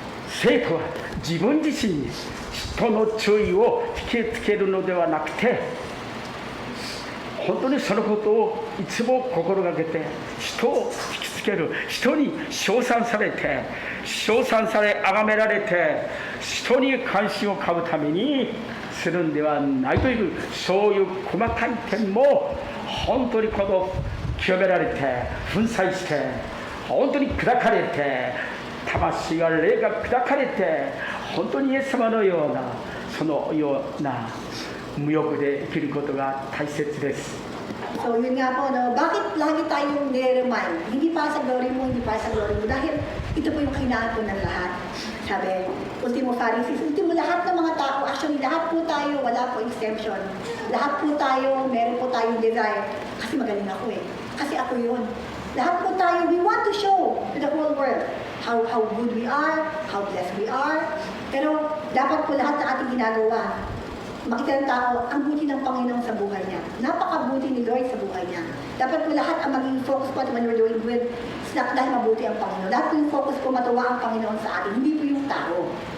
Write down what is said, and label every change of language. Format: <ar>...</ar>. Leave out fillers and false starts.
<ja>生徒は自分自身に人の注意を引きつけるのではなくて、本当にそのことをいつも心がけて、人を引きつける、人に称賛され崇められて、人に関心を買うためにするんではないという、そういう細かい点も本当にこの清められて粉砕して、本当に砕かれて、魂が霊が砕かれて本当にイエス様のようなそのような無欲で生きることが大切です。</ja> <tl>So yun nga po, no, bakit lagi tayong nire-remind? Hindi para sa glory mo, hindi para sa glory mo. Dahil ito po yung kailangan po ng lahat. Sabi, ultimo Pharisees, ultimo lahat ng mga tao, actually lahat po tayo, wala po exemption. Lahat po tayo, meron po tayong desire. Kasi magaling ako eh. Kasi ako yun. Lahat po tayo,</tl> <en>we want to show to the whole world how good we are, how blessed we are.</en> <tl>Pero dapat po lahat ng ating ginagawa, makita ng tao ang buti ng Panginoon sa buhay niya. Napakabuti ni Lord sa buhay niya. Dapat po lahat ang maging focus po</tl> <en>when we're doing good,</en> <tl>dahil mabuti ang Panginoon. Dapat po yung focus po matuwa ang Panginoon sa atin, hindi po yung tao.</tl>